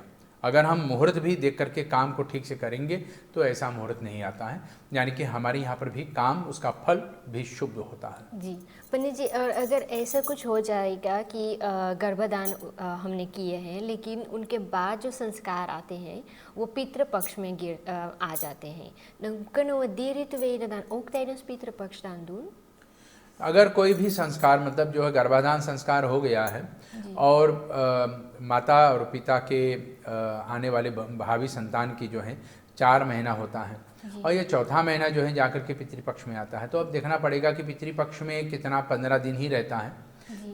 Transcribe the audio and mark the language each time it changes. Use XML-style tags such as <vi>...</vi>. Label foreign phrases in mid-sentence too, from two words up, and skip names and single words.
<hi>अगर हम मुहूर्त भी देख करके काम को ठीक से करेंगे तो ऐसा मुहूर्त नहीं आता है, यानी कि हमारे यहाँ पर भी काम उसका फल भी शुभ होता है। जी पंडित जी, और अगर ऐसा कुछ हो जाएगा कि गर्भदान हमने किए हैं लेकिन उनके बाद जो संस्कार आते हैं वो पितृपक्ष में आ जाते हैं,</hi> <nl>dan kunnen we die rituelen dan ook tijdens पितृपक्षदान doen?</nl> <hi>अगर कोई भी संस्कार मतलब जो है गर्भाधान संस्कार हो गया है और माता और पिता के आने वाले भावी संतान की जो है 4 महीना होता है और ये चौथा महीना जो है जाकर के पितृपक्ष में आता है, तो अब देखना पड़ेगा कि पितृपक्ष में कितना 15 दिन ही रहता है।</hi>